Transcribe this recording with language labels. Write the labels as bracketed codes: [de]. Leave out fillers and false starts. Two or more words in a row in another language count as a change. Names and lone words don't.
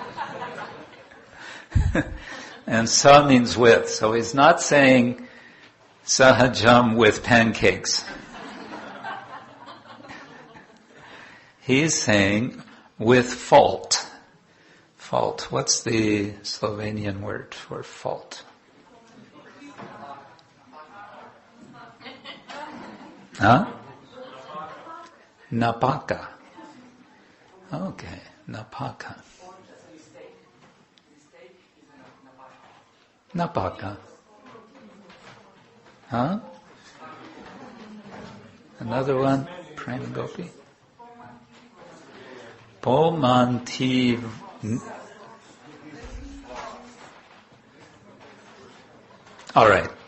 [en] And sa means with, so he's not saying saha-jaṁ with pancakes. He's saying with fault. Fault. What's the Slovenian word for fault? Huh? Napaka. Okay, napaka. Napaka. Huh? Another one, Prema Gopi. Pomanti. All right.